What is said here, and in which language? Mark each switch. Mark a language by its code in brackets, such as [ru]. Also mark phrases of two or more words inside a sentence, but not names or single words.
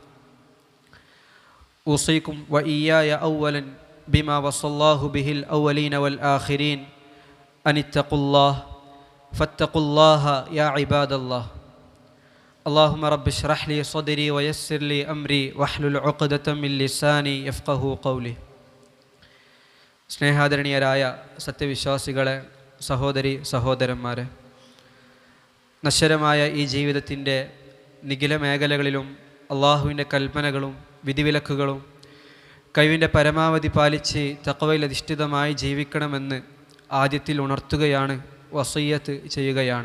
[ar] أوصيكم وإياي أولا بما وصى الله به الأولين والآخرين أن اتقوا الله فاتقوا الله يا عباد الله اللهم رب اشرح لي صدري ويسر لي أمري واحلل عقدة من لساني يفقهوا قولي [ml] സ്നേഹാദരണീയരായ സത്യവിശ്വാസികളെ, സഹോദരി സഹോദരന്മാരെ, നശ്വരമായ ഈ ജീവിതത്തിൻ്റെ നിഖില മേഖലകളിലും അള്ളാഹുവിൻ്റെ കൽപ്പനകളും വിധിവിലക്കുകളും കഴിവിൻ്റെ പരമാവധി പാലിച്ച് തഖ്വയിൽ അധിഷ്ഠിതമായി ജീവിക്കണമെന്ന് ആദ്യത്തിൽ ഉണർത്തുകയാണ്, വസിയ്യത്ത് ചെയ്യുകയാണ്.